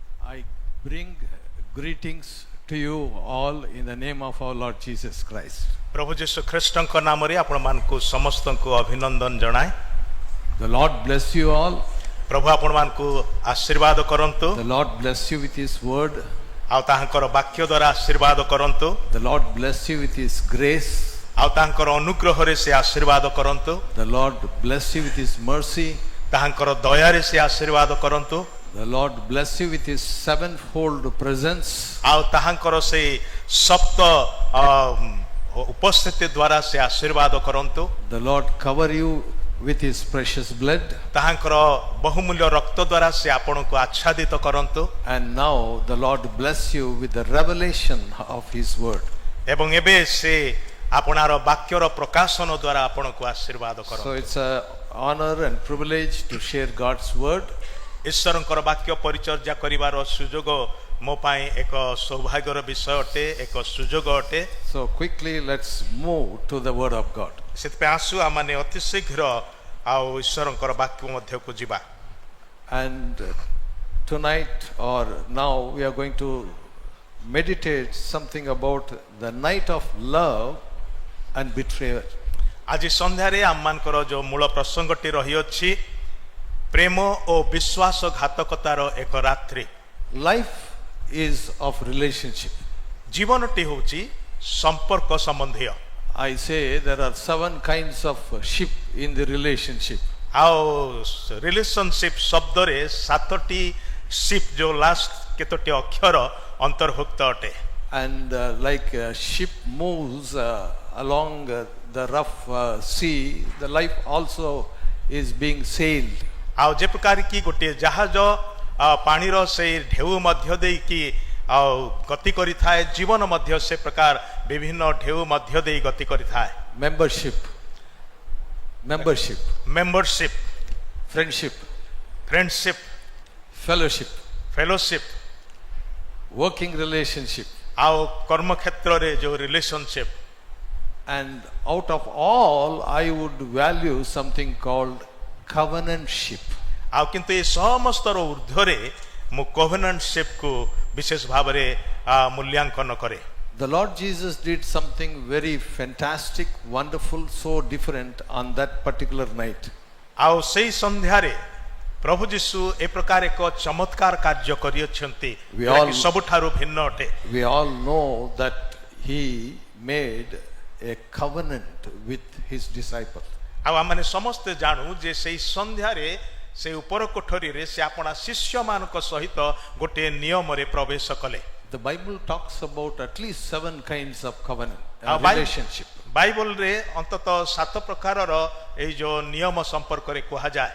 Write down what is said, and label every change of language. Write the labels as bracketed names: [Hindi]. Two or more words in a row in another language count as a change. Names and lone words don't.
[English] I bring greetings to you all in the name of our Lord Jesus Christ. [Odia] प्रभु जीशु ख्रीष्टଙ୍କ ନାମରେ ଆପଣ ମାନଙ୍କୁ ସମସ୍ତଙ୍କୁ ଅଭିନନ୍ଦନ ଜଣାଏ। [English] The Lord bless you all. [Odia] ପ୍ରଭୁ ଆପଣ ମାନଙ୍କୁ ଆଶୀର୍ବାଦ କରନ୍ତୁ। [English] The Lord bless you with His word. [Odia] ଆଉ ତାହାଙ୍କର ବାକ୍ୟ ଦ୍ୱାରା ଆଶୀର୍ବାଦ କରନ୍ତୁ। [English] The Lord bless you with His grace. [Odia] ଆଉ ତାହାଙ୍କର ଅନୁଗ୍ରହରେ ସେ ଆଶୀର୍ବାଦ କରନ୍ତୁ। [English] The Lord bless you with His mercy. [Odia] ତାହାଙ୍କର ଦୟାରେ ସେ ଆଶୀର୍ବାଦ କରନ୍ତୁ। [English] The Lord bless you with His sevenfold presence. [Odia] ଆଉ ତାହାଙ୍କର ସେ ସପ୍ତ ଉପସ୍ଥିତି ଦ୍ୱାରା ସେ ଆଶୀର୍ବାଦ କରନ୍ତୁ। [English] The Lord cover you with His precious blood. [Odia] ତାହାଙ୍କର ବହୁମୂଲ୍ୟ ରକ୍ତ ଦ୍ୱାରା ସେ ଆପଣଙ୍କୁ ଆଚ୍ଛାଦିତ କରନ୍ତୁ। [English] And now the Lord bless you with the revelation of His word. [Odia] ଏବଂ ଏବେ ସେ ଆପଣାର ବାକ୍ୟର ପ୍ରକାଶନ ଦ୍ୱାରା ଆପଣଙ୍କୁ ଆଶୀର୍ବାଦ [English] So [Odia] କରନ୍ତୁ। [English] it's an honor and privilege to share God's word. [Odia] ଈଶ୍ୱରଙ୍କର ବାକ୍ୟ ପରିଚର୍ଯା କରିବାର ସୁଯୋଗ ମୋ ପାଇଁ ଏକ ସୌଭାଗ୍ୟର ବିଷୟ ଅଟେ, ଏକ ସୁଯୋଗ ଅଟେ। [English] So quickly let's move to the word of God. [Odia] ସେଥିପାଇଁ ଆସୁ ଆମମାନେ ଅତି ଶୀଘ୍ର ଆଉ ଈଶ୍ୱରଙ୍କର ବାକ୍ୟ ମଧ୍ୟକୁ ଯିବା। [English] And tonight or now we are going to meditate something about the night of love and betrayal. [Odia] ଆଜି ସନ୍ଧ୍ୟାରେ ଆମମାନଙ୍କର ଯେଉଁ ମୂଳ ପ୍ରସଙ୍ଗଟି ରହିଅଛି ପ୍ରେମ ଓ ବିଶ୍ୱାସଘାତକତାର ଏକ ରାତ୍ରି। [English] Life is of relationship. [Odia] ଜୀବନଟି ହେଉଛି ସମ୍ପର୍କ ସମ୍ବନ୍ଧୀୟ। [English] I say there are 7 kinds of ship in the relationship. [Odia] ଆଉ ରିଲେସନସିପ ଶବ୍ଦରେ 7ଟି ସିପ୍ ଯେଉଁ ଲାଷ୍ଟ କେତୋଟି ଅକ୍ଷର ଅନ୍ତର୍ଭୁକ୍ତ ଅଟେ। [English] And like a ship moves along the rough sea, the life also is being sailed. [Odia] ଆଉ ଯେ ପ୍ରକାର କି ଗୋଟିଏ ଜାହାଜ ପାଣିର ସେଇ ଢେଉ ମଧ୍ୟ ଦେଇକି ଆଉ ଗତି କରିଥାଏ, ଜୀବନ ମଧ୍ୟ ସେ ପ୍ରକାର ବିଭିନ୍ନ ଢେଉ ମଧ୍ୟ ଦେଇ ଗତି କରିଥାଏ। [English] Membership, [Odia] ମେମ୍ବରସିପ, [English] friendship, [Odia] ଫ୍ରେଣ୍ଡସିପ, [English] fellowship, [Odia] ଫେଲୋସିପ, [English] working relationship. [Odia] ଆଉ କର୍ମକ୍ଷେତ୍ରରେ ଯେଉଁ ରିଲେସନସିପ। [English] And out of all, I would value something called covenantship. [Odia] ଆଉ କିନ୍ତୁ ଏ ସମସ୍ତର ଉର୍ଦ୍ଧ୍ୱରେ ମୁଁ କୋଭେନାଣ୍ଟସିପକୁ ବିଶେଷ ଭାବରେ ମୂଲ୍ୟାଙ୍କନ କରେ। [English] The Lord Jesus did something very fantastic, wonderful, so different on that particular night. [Odia] ଆଉ ସେଇ ସନ୍ଧ୍ୟାରେ ପ୍ରଭୁ ଯୀଶୁ ଏ ପ୍ରକାର ଏକ ଚମତ୍କାର କାର୍ଯ୍ୟ କରିଅଛନ୍ତି ଯାହାକି ସବୁଠାରୁ ଭିନ୍ନ ଅଟେ। [English] We all know that He made a covenant with His disciples. [Odia] ଆଉ ଆମମାନେ ସମସ୍ତେ ଜାଣୁ ଯେ ସେଇ ସନ୍ଧ୍ୟାରେ ସେ ଉପର କୋଠରୀରେ ସେ ଆପଣା ଶିଷ୍ୟମାନଙ୍କ ସହିତ ଗୋଟିଏ ନିୟମରେ ପ୍ରବେଶ କଲେ। [English] The Bible talks about at least 7 kinds of covenant [Odia] ଆଉ [English] relationship. [Odia] ବାଇବଲରେ ଅନ୍ତତଃ 7 ପ୍ରକାରର ଏଇ ଯୋଉ ନିୟମ ସମ୍ପର୍କରେ କୁହାଯାଏ।